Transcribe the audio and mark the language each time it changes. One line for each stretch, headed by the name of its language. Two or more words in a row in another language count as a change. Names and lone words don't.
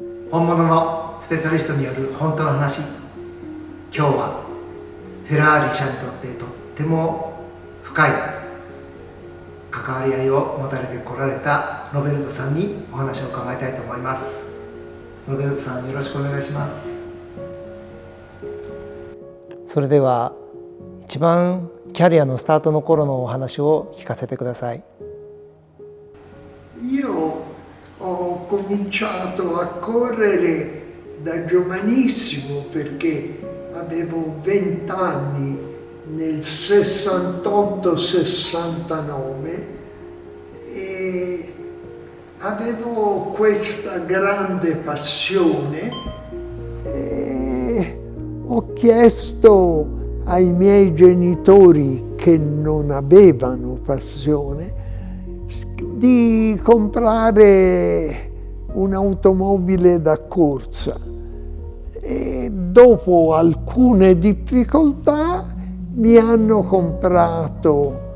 Japanese: 本物のスペシャリストによる本当の話。今日はフェラーリ社にとってとっても深い関わり合いを持たれてこられたロベルトさんにお話を伺いたいと思います。ロベルトさん、よろしくお願いします。それでは一番キャリアのスタートの頃のお話を聞かせてください。
Italian: Io ho cominciato a correre da giovanissimo perché avevo 20 anni nel 68-69 e avevo questa grande passione e ho chiesto ai miei genitori che non avevano passione di comprare un'automobile da corsa e dopo alcune difficoltà mi hanno comprato